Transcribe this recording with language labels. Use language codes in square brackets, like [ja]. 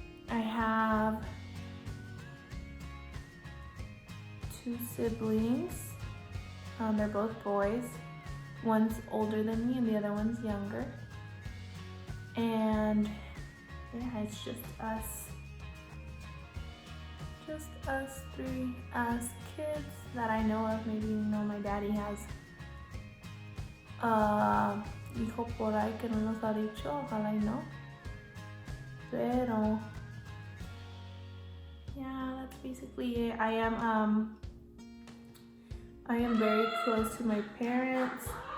[en] I have 2 siblings. They're both boys. One's older than me and the other one's younger. And yeah, it's just us. Just us 3 as kids that I know of. Maybe my daddy has [es] hijo por ahí que no nos ha dicho, ojalá y no. [en] Pero yeah, that's basically it. I am very close to my parents.